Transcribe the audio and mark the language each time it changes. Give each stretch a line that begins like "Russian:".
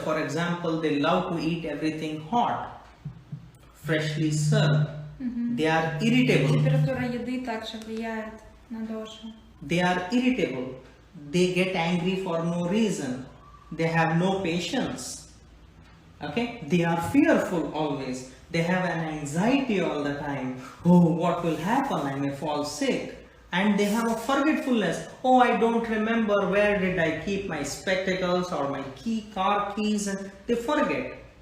English: For example, they love to eat everything hot, freshly served. They are irritable.
Russian: Температура еды также влияет на дошу.
English: They are irritable. They get angry for no reason. They have no patience. Okay, they are fearful always. They have an anxiety all the time. Oh, what will happen? I may fall sick. And they have a forgetfulness. Oh, I don't remember where did I keep my spectacles or my car keys, and they forget.